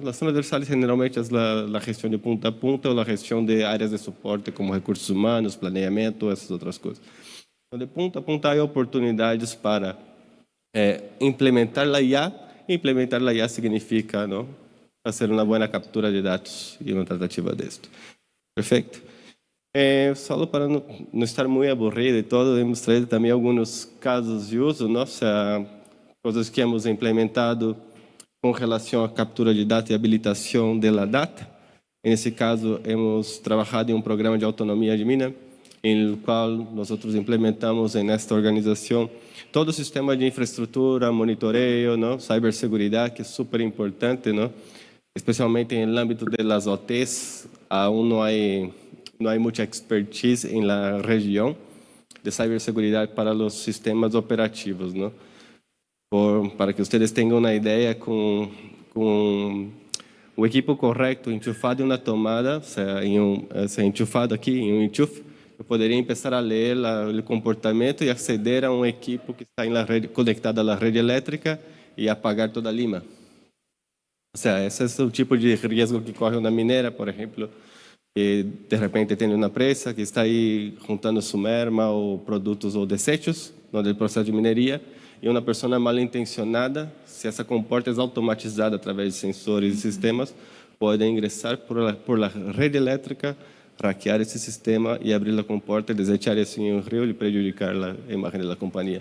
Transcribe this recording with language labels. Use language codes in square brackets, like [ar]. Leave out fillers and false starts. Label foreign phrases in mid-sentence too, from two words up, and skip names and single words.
[pt] As transversais generalmente é a gestão de ponta a ponta ou a gestão de áreas de suporte como recursos humanos, planeamento, essas outras coisas. Então, de ponta a ponta há oportunidades para implementar a IA. Implementar a IA significa, não, fazer uma boa captura de dados e uma tratativa disto. Perfeito? Só para não estar muito aburrido e todo, [es] hemos traído [pt] também alguns casos de uso, não? [es] O sea, [pt] coisas que [es] hemos implementado [pt] com relação à captura de dados e habilitação da data. Nesse caso, hemos trabalhado em um programa de autonomia de mina, em qual nós implementamos nesta organização todo o sistema de infraestrutura, monitoreio, não? Ciberseguridade, que é super importante, não? [es] especialmente en el ámbito de las OTs, aún no hay mucha expertise en la región de ciberseguridad para los sistemas operativos, ¿no? Para que ustedes tengan una idea, con [pt] o equipo correcto, enchufado em uma tomada, enchufado aqui em um enchufe, eu poderia começar a ler o comportamento e aceder a um equipo que está conectado à rede elétrica e apagar toda a lima. [es] O sea, [pt] esse é o tipo de risco que corre na minera, por exemplo, que de repente tem uma empresa que está aí juntando [es] su merma [pt] ou produtos ou desechos no processo de mineria, e uma pessoa mal intencionada, se essa comporta é automatizada através de sensores e sistemas, pode ingressar [es] por la [pt] rede elétrica, hackear esse sistema e abrir a comporta, desechar isso em um rio e prejudicar a imagem da companhia.